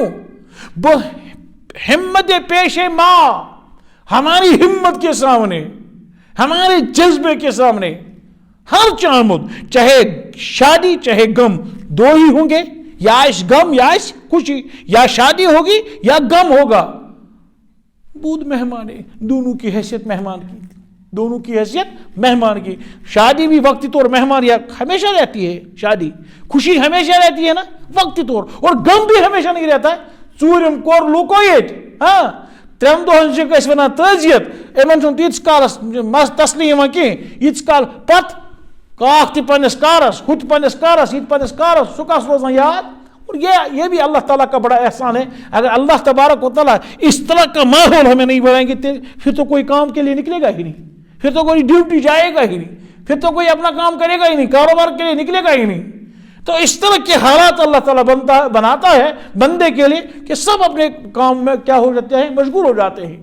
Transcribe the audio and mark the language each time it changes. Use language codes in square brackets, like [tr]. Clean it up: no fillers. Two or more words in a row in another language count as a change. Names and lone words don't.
[ur] وہ ہمت پیش ماں، ہماری ہمت کے سامنے، ہمارے جذبے کے سامنے ہر چامد، چاہے شادی چاہے غم، دو ہی ہوں گے، یا اس غم یا اس خوشی، یا شادی ہوگی یا غم ہوگا، بود مہمان، دونوں کی حیثیت مہمان کی، دونوں کی حیثیت مہمان کی۔ شادی بھی وقتی طور مہمان یا ہمیشہ رہتی ہے، شادی خوشی ہمیشہ رہتی ہے نا وقتی طور، اور غم بھی ہمیشہ نہیں رہتا ہے۔ [ks] ژوٗرِم کوٚر لوٗکو ییٚتہِ، ترٛٮ۪ن دۄہَن چھِ أسۍ وَنان تعزیت، یِمن چھُنہٕ تیٖتِس کالس مَس تسلی یِوان کینٛہہ، ییٖتِس کال پتہٕ کاکھ تہِ پنٛنِس کارس، ہُہ تہِ پنٛنِس کارس، یہِ تہِ پنٛنِس کارس، سُہ کس روزان یاد۔ [ur] اور یہ بھی اللہ تعالیٰ کا بڑا احسان ہے، اگر اللہ تبارک و تعالیٰ اس طرح کا ماحول ہمیں نہیں بنائیں گے پھر تو کوئی کام کے لیے نکلے گا ہی نہیں، پھر تو کوئی ڈیوٹی جائے گا ہی نہیں، پھر تو کوئی اپنا کام کرے گا ہی نہیں، کاروبار کے لیے نکلے گا ہی نہیں۔ تو اس طرح کے حالات اللہ تعالیٰ بناتا ہے بندے کے لیے کہ سب اپنے کام میں کیا ہو جاتے ہیں، مشغول ہو جاتے ہیں۔